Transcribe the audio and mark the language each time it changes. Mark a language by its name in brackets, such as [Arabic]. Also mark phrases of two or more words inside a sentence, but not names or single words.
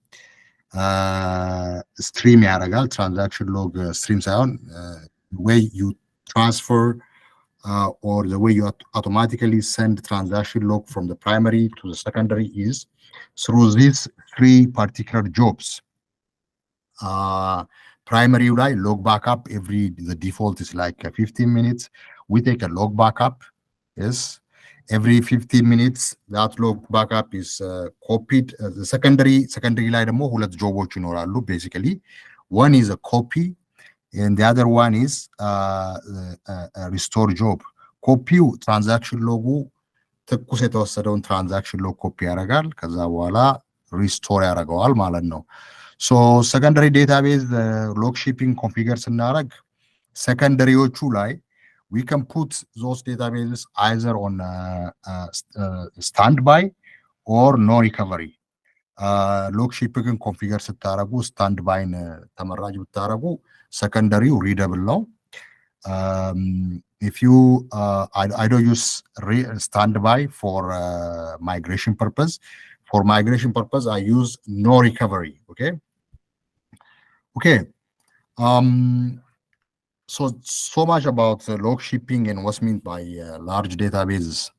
[English] Stream ያደርጋል transaction log stream ሳይሆን the way you transfer or the way you automatically send transaction log from the primary to the secondary is through these three particular jobs. Primary ላይ log backup, the default is like 15 minutes. We take a log backup, yes, every 15 minutes. That log backup is copied. The secondary [Amharic] ላይ ደግሞ ሁለት ጆቦች ይኖራሉ basically. [English] One is a copy and the other one is a restore job. [Amharic] ኮፒው [English] transaction log [Amharic] ትኩስ የተወሰደውን [English] transaction log copy [Amharic] ያደርጋል። ከዛ በኋላ ሪስቶር ያደርገዋል ማለት ነው። [English] so secondary database log shipping configure [Amharic] ስናደርግ ሰከንደሪዎቹ ላይ [English] we can put those databases either on standby or no recovery. log shipping configure [Amharic] ስታደርጉ ስታንድ ባይን ተመራጭ ብታደርጉ ሰከንደሪው ሪደብል ነው። [English] if you I don't use standby for migration purpose. For migration purpose I use no recovery. Okay. So much about log shipping and what's meant by large databases.